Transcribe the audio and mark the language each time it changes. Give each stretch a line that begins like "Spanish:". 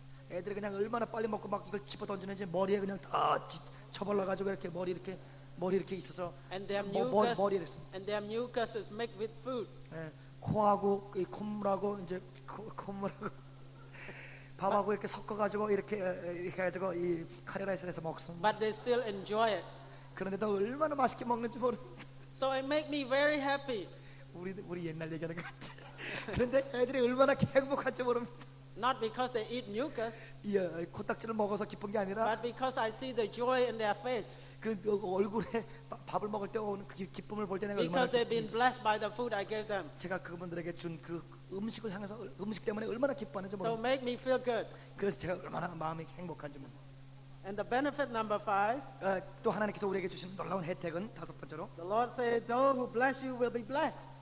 Korean: 애들이 그냥 얼마나 빨리 먹고 막 이걸 집어 던지는지 머리에 그냥 다 쳐발라가지고 이렇게 머리 이렇게 있어서
English: And their
Korean: 머리에 있어.
English: mucus is mixed with food.
Korean: 예, 코하고 이 콧물하고 이제 콧물하고 밥하고 이렇게 섞어가지고 이렇게 해가지고 이 카레라이스를 해서 먹습니다.
English: But they still enjoy it.
Korean: 그런데도 얼마나 맛있게 먹는지 모릅니다.
English: So it make me very happy.
Korean: 우리 옛날 얘기하는 것 같아. 그런데 애들이 얼마나 행복한지 모릅니다.
English: Not because they eat mucus,
Korean: 이 코딱지를 먹어서 기쁜 게 아니라
English: but because I see the joy in their face.
Korean: 그 얼굴에 밥을 먹을 때 오는 그 기쁨을 볼 때 내가 얼마나
English: Because they've been blessed by the food I gave them.
Korean: 제가 그분들에게 준 그 음식을 향해서 음식 때문에 얼마나 기뻐하는지
English: So
Korean: 모릅니다.
English: make me feel good.
Korean: 그래서 제가 얼마나 마음이 행복한지 모릅니다.
English: And the benefit number 5,
Korean: 또 하나님께서 우리에게 주신 놀라운 혜택은 다섯 번째로
English: the Lord said, those who bless you will be blessed.